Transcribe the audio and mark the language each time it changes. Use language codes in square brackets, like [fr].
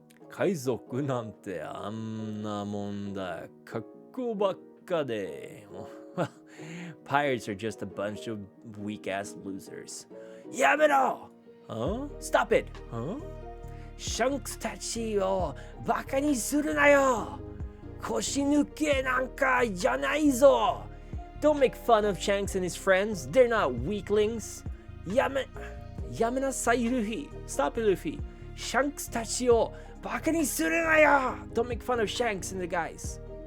[ja] 海賊なんてあんなもんだ。格好ばっかで。 [en] Well, pirates are just a bunch of weak-ass losers. [ja] やめろ! [en] Stop it! [ja] シャンクスたちをバカにするなよ! 腰抜けなんかじゃないぞ! [en] Don't make fun of Shanks and his friends. They're not weaklings. [ja] やめなさい、ルフィ. [en] Stop it, ルフィ. [ja] シャンクスたちをバカにするなよ! [en] Don't make fun of Shanks and the guys.